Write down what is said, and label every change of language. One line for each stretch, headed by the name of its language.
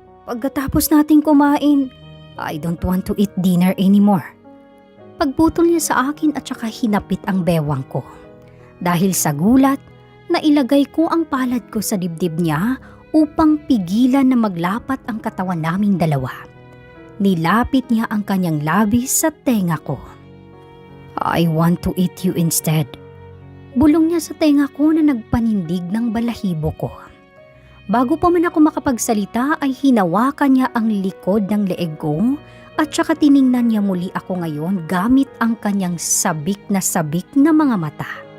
Filipino: Pagkatapos nating kumain,
English: I don't want to eat dinner anymore.
Filipino: Pagputol niya sa akin at saka hinapit ang bewang ko. Dahil sa gulat, nailagay ko ang palad ko sa dibdib niya upang pigilan na maglapat ang katawan naming dalawa. Nilapit niya ang kanyang labi sa tenga ko.
English: I want to eat you instead.
Filipino: Bulong niya sa tenga ko na nagpanindig ng balahibo ko. Bago pa man ako makapagsalita ay hinawakan niya ang likod ng leeg ko at saka tiningnan niya muli ako ngayon gamit ang kanyang sabik na mga mata.